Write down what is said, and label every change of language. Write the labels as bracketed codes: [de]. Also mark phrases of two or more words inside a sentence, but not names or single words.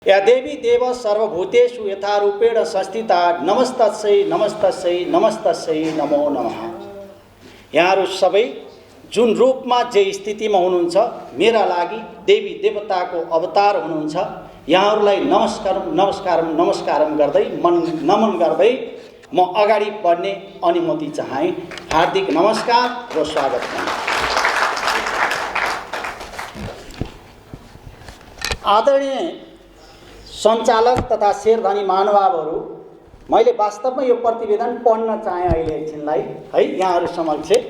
[sa] या देवी देव सर्वभूतेषु यथारूपेण संस्थिता नमस्तस्यै नमस्तस्यै नमस्तस्यै नमो नमः। [ne] यहाँहरू सबै जुन रूपमा जे स्थितिमा हुनुहुन्छ मेरा लागि देवी देवताको अवतार हुनुहुन्छ। यहाँहरूलाई नमस्कारम नमस्कारम नमस्कारम गर्दै नमन गर्दै म अगाडि बढ्ने अनुमति चाहे। हार्दिक नमस्कार र स्वागत। आदरणीय सञ्चालक तथा शेरधनी महानुभावहरू, मैले वास्तवमा यो प्रतिवेदन पढ्न चाहे अहिले एकछिनलाई है यहाँहरू समक्ष।